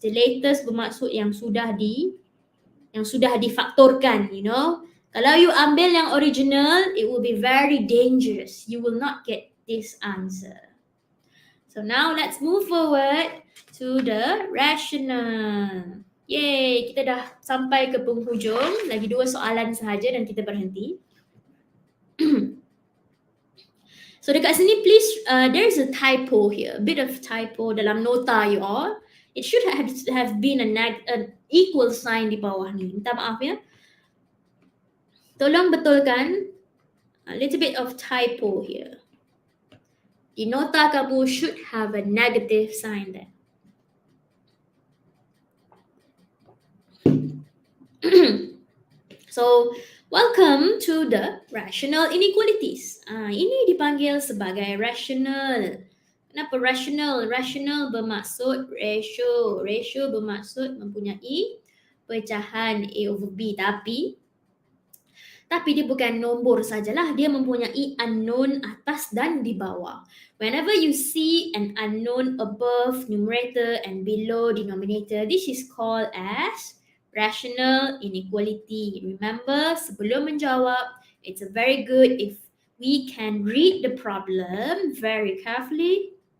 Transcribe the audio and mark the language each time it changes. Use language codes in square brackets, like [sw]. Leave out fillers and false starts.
[en] The latest [ms] bermaksud yang sudah difaktorkan, [en] you know. [ms] Kalau you ambil yang [en] original, it will be very dangerous. You will not get this answer. So now let's move forward to the rational. [ms] Yay, kita dah sampai ke penghujung. Lagi 2 soalan sahaja dan kita berhenti. [en] So [ms] dekat sini [en] please, there's a typo here, a bit of typo [ms] dalam nota [en] you all. It should have been an equal sign [ms] di bawah ni. Minta maaf ya. Tolong betulkan [en] a little bit of typo here. [ms] Di nota kamu [en] should have a negative sign there. So, welcome to the rational inequalities. [ms] Ini dipanggil sebagai rational. Kenapa rational? Rational bermaksud ratio. Ratio bermaksud mempunyai pecahan A over B. Tapi dia bukan nombor sajalah. Dia mempunyai unknown atas dan di bawah. [en] Whenever you see an unknown above numerator and below denominator, this is called as rational inequality. Remember, [ms] sebelum menjawab, [en] it's very good if we can read the problem very carefully.